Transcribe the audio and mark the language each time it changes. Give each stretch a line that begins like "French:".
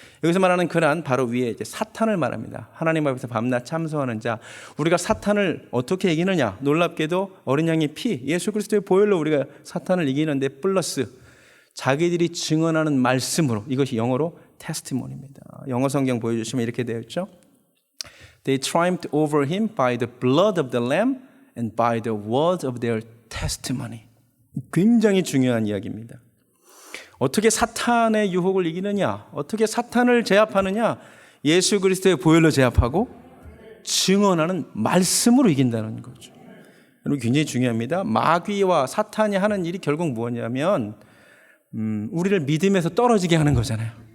Korean: 여기서 말하는 그란 바로 위에 이제 사탄을 말합니다. 하나님 앞에서 밤낮 참소하는 자. 우리가 사탄을 어떻게 이기느냐? 놀랍게도 어린 양의 피, 예수 그리스도의 보혈로 우리가 사탄을 이기는데 플러스 자기들이 증언하는 말씀으로, 이것이 영어로 테스티몬입니다. 영어 성경 보여주시면 이렇게 되어 있죠.
English: They triumphed over him by the blood of the lamb and by the word of their testimony.
Korean: 굉장히 중요한 이야기입니다. 어떻게 사탄의 유혹을 이기느냐? 어떻게 사탄을 제압하느냐? 예수 그리스도의 보혈로 제압하고 증언하는 말씀으로 이긴다는 거죠. 여러분 굉장히 중요합니다. 마귀와 사탄이 하는 일이 결국 뭐냐면 우리를 믿음에서 떨어지게 하는 거잖아요.